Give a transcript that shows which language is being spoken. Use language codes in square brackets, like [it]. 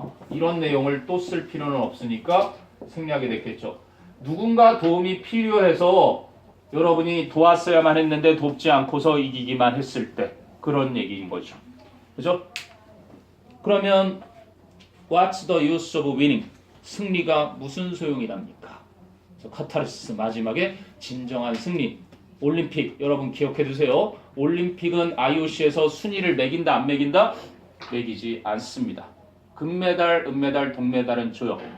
[ko] 이런 내용을 또 쓸 필요는 없으니까 생략이 됐겠죠. 누군가 도움이 필요해서 여러분이 도왔어야만 했는데 돕지 않고서 이기기만 했을 때 그런 얘기인 거죠. 그죠? [en] 그러면 What's the use of winning? [ko] 승리가 무슨 소용이랍니까? 카타르시스 마지막에 진정한 승리. 올림픽 여러분 기억해 두세요. 올림픽은 IOC에서 순위를 매긴다 안 매긴다? 매기지 않습니다. 금메달, 은메달, 동메달은 줘요.